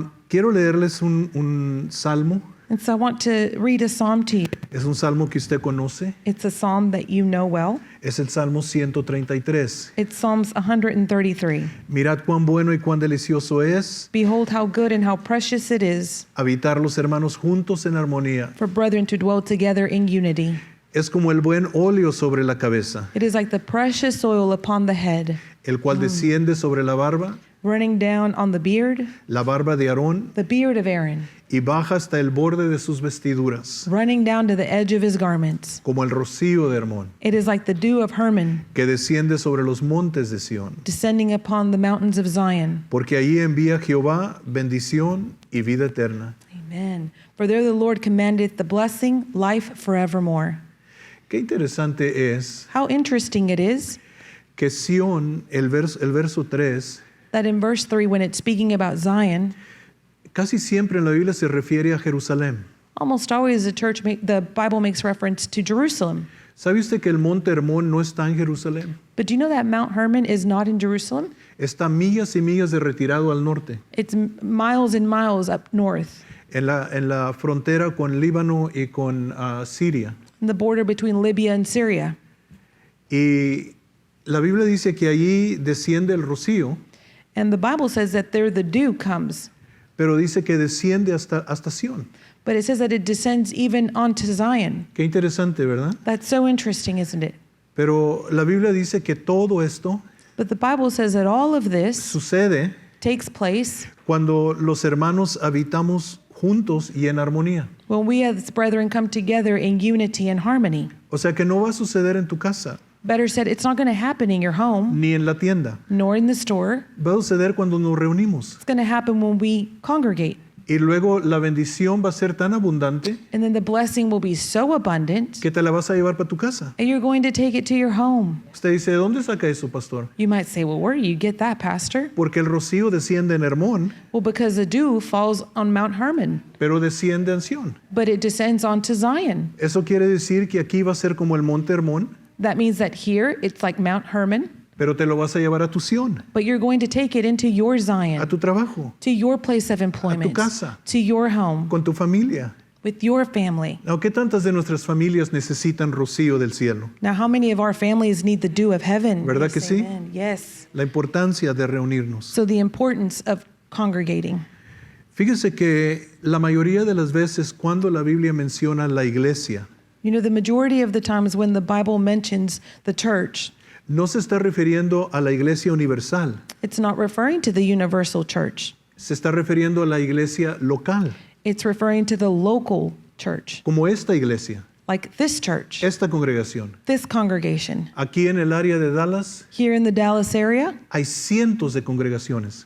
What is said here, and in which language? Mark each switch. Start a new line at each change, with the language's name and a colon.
Spanish: Quiero leerles un salmo.
English: And so I want to read a psalm to you.
Spanish: Es un salmo que usted conoce.
English: It's a psalm that you know well.
Spanish: Es el Salmo 133.
English: It's Psalms 133.
Spanish: Mirad cuán bueno y cuán delicioso es
English: Behold how good and how precious it is
Spanish: habitar los hermanos juntos en armonía.
English: for brethren to dwell together in unity.
Spanish: Es como el buen óleo sobre la cabeza,
English: It is like the precious oil upon the head,
Spanish: el cual desciende sobre la barba
English: running down on the beard
Spanish: de Aarón,
English: of Aaron,
Spanish: y baja hasta el borde de sus vestiduras,
English: running down to the edge of his garments.
Spanish: como el rocío de Hermón,
English: It is like the dew of Hermon,
Spanish: que desciende sobre los montes de Sión.
English: descending upon the mountains of Zion.
Spanish: Porque allí envía Jehová bendición y vida eterna.
English: Amen. For there the Lord commandeth the blessing, life forevermore.
Spanish: Qué interesante es
English: How interesting it is
Spanish: que Sión, el verso 3,
English: that in verse 3, when it's speaking about Zion,
Spanish: casi siempre en la Biblia se refiere a Jerusalén.
English: almost always the Bible makes reference to Jerusalem.
Spanish: ¿Sabe usted que el monte Hermón no está en Jerusalén?
English: But do you know that Mount Hermon is not in Jerusalem?
Spanish: Está millas y millas de retirado al norte,
English: It's miles and miles up north,
Spanish: en la frontera con Líbano y con Siria.
English: in the border between Libya and Syria.
Spanish: Y la Biblia dice que allí desciende el rocío,
English: And the Bible says that there the dew comes,
Spanish: pero dice que desciende hasta Sión.
English: but it says that it descends even onto Zion.
Spanish: Qué interesante, ¿verdad?
English: That's so interesting, isn't it?
Spanish: Pero la Biblia dice que todo esto
English: But the Bible says that all of this
Spanish: sucede
English: takes place
Spanish: cuando los hermanos habitamos juntos y en armonía.
English: when we as brethren come together in unity and harmony.
Spanish: O sea que no va a suceder en tu casa,
English: Better said, it's not going to happen in your home,
Spanish: ni en la tienda.
English: nor in the store.
Spanish: Va a suceder cuando nos reunimos.
English: It's going to happen when we congregate.
Spanish: Y luego la bendición va a ser tan abundante
English: And then the blessing will be so abundant,
Spanish: que te la vas a llevar para tu casa.
English: and you're going to take it to your home.
Spanish: Usted dice, ¿de dónde saca eso, pastor?
English: You might say, well, where do you get that, Pastor?
Spanish: Porque el rocío desciende en Hermón,
English: Well, because the dew falls on Mount Hermon,
Spanish: pero desciende en Sión.
English: but it descends onto Zion.
Spanish: Eso quiere decir que aquí va a ser como el monte Hermón,
English: That means that here it's like Mount Hermon,
Spanish: pero te lo vas a llevar a tu Sión,
English: but you're going to take it into your
Spanish: a
English: Zion,
Spanish: tu trabajo,
English: to your place of employment,
Spanish: casa.
English: to your home,
Spanish: con tu familia.
English: with your family.
Spanish: ¿Qué tantas de nuestras familias necesitan rocío del cielo?
English: Now, how many of our families need the dew of heaven?
Spanish: ¿Verdad que sí?
English: Amen. Yes.
Spanish: La importancia de reunirnos.
English: So the importance of congregating.
Spanish: Fíjese que la mayoría de las veces cuando la Biblia menciona la iglesia,
English: You know, the majority of the times when the Bible mentions the church,
Spanish: no se está refiriendo a la iglesia universal,
English: it's not referring to the universal church.
Spanish: se está refiriendo a la iglesia local,
English: It's referring to the local church,
Spanish: como esta iglesia,
English: like this church,
Spanish: esta congregación.
English: this congregation.
Spanish: Aquí en el área de Dallas
English: Here in the Dallas area,
Spanish: hay cientos de congregaciones,